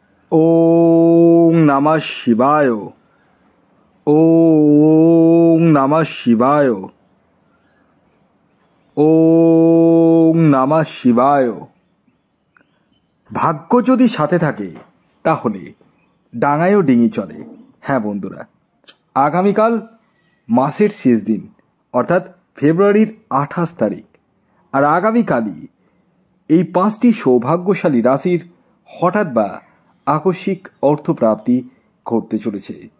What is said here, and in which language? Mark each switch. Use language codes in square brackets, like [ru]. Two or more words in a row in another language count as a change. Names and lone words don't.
[sa] ওং নমঃ শিবায়। ওং নমঃ শিবায়। ওং নমঃ শিবায়। [bn] ভাগ্য যদি সাথে থাকে তাহলে ডাঙায়ও ডিঙি চলে। হ্যাঁ বন্ধুরা, আগামীকাল মাসের শেষ দিন অর্থাৎ ফেব্রুয়ারির 28 তারিখ, আর আগামীকালই এই 5টি সৌভাগ্যশালী রাশির হঠাৎ বা আকস্মিক অর্থপ্রাপ্তি ঘটতে চলেছে।